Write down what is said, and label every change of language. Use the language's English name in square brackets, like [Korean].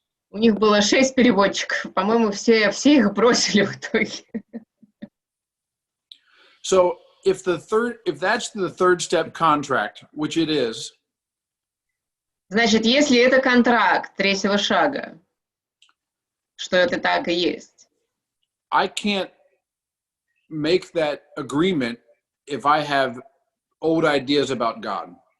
[Russian] У них было 6 переводчиков, по-моему, все их бросили в итоге. [English] So if that's the third step contract, which it is, [Russian] значит, если это контракт третьего шага, что это так и есть. [English] I can't make that agreement if I have old ideas about God.